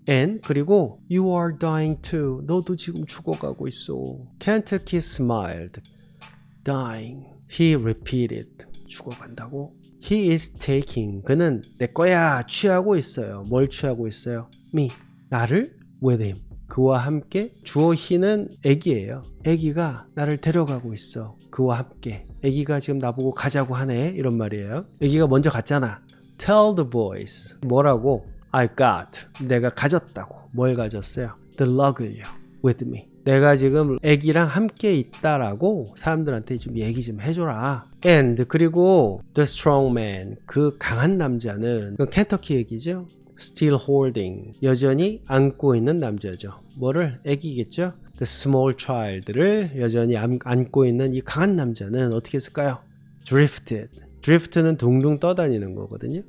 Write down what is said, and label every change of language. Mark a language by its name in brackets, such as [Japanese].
[English] And 그리고 You are dying too. [Korean] 너도 지금 죽어가고 있어. [English] Kentucky smiled. Dying. He repeated. 죽어간다고. He is taking. [Korean] 그는 내 거야. 취하고 있어요. 뭘 취하고 있어요? Me. 나를? [English] With him. [Korean] 그와 함께. 주어 he는 애기예요. 애기가 나를 데려가고 있어. 그와 함께. 애기가 지금 나보고 가자고 하네. 이런 말이에요. 애기가 먼저 갔잖아. [English] Tell the boys. [Korean] 뭐라고? [English] I got. [Korean] 내가 가졌다고. 뭘 가졌어요? The log을요. [English] With me. [Korean] 내가 지금 애기랑 함께 있다라고 사람들한테 좀 얘기 좀 해줘라. [English] And 그리고 the strong man. [Korean] 그 강한 남자는 그 켄터키 얘기죠. [English] Still holding. [Korean] 여전히 안고 있는 남자죠. 뭐를? 애기겠죠. [English] The small child [Korean] 를 여전히 안고 있는 이 강한 남자는 어떻게 했을까요? [English] Drifted. [Korean] Drift는 둥둥 떠다니는 거거든요.